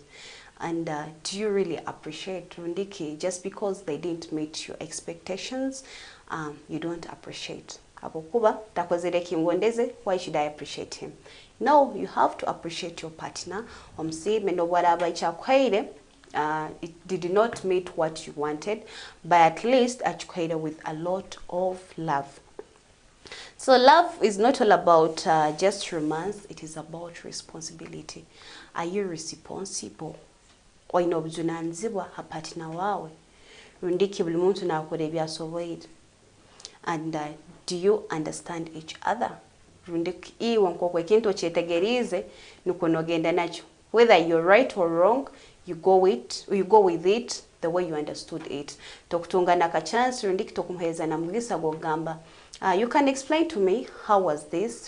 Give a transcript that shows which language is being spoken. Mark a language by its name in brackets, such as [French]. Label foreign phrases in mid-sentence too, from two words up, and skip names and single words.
[English] And do you really appreciate rundiki? Just because they didn't meet your expectations, you don't appreciate. Why should I appreciate him? No, you have to appreciate your partner. It did not meet what you wanted, but at least with a lot of love. So love is not all about just romance. It is about responsibility. Are you responsible? Partner wawe. [Tooro] Rundiki buli muntu nakora ebyasoboire. [English] And do you understand each other? Whether you're right or wrong, you go with it the way you understood it. You can explain to me how was this?